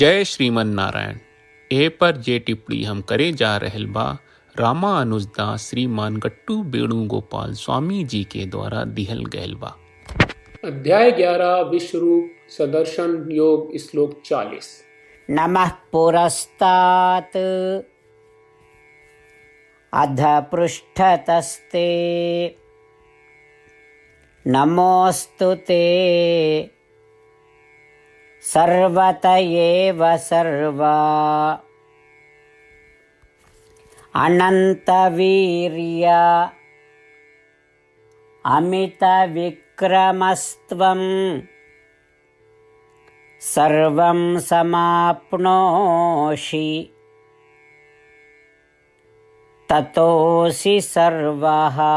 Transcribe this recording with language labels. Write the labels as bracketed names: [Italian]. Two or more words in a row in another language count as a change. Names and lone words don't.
[Bhojpuri] जय श्रीमन नारायण। ए पर जे टिप्पणी हम करे जा रहल बा रामानुजदास श्रीमान गट्टू वेणुगोपाल स्वामी जी के द्वारा दिहल गयल बा। अध्याय 11 विश्वरूप सदर्शन योग श्लोक 40। [Sanskrit] नमः पुरस्तात् अध पृष्ठतस्ते नमोऽस्तु ते सर्वत एव सर्वा अनन्तवीर्य अमितविक्रमस्त्वं सर्वं समाप्नोषि ततोऽसि सर्वः।